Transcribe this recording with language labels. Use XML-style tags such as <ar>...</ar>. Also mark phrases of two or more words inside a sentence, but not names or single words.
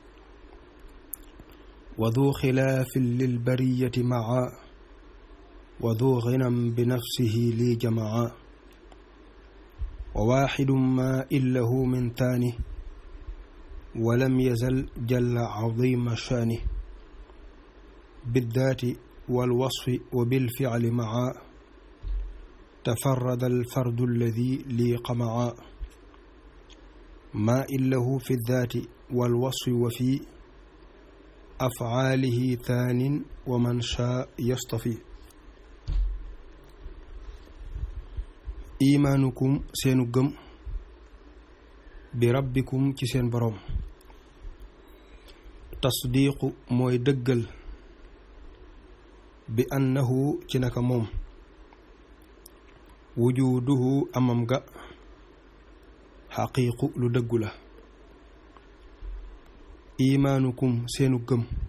<ar>وذو خلاف للبرية معا وذو غنى بنفسه لي جمعا وواحد ما إله من ثان ولم يزل جل عظيم الشان بالذات والوصف وبالفعل معا تفرد الفرد الذي ليق معا ما إله في الذات والوصف وفي أفعاله ثان ومن شاء يصطفي إيمانكم</ar> <wo>seenu gëm بربكم ci seen boroom تصديق mooy dëggal bi annahu ci naka moom wujuduhu amam ga xaqiiqu lu dëggu la imaanukum seenu gëm</wo>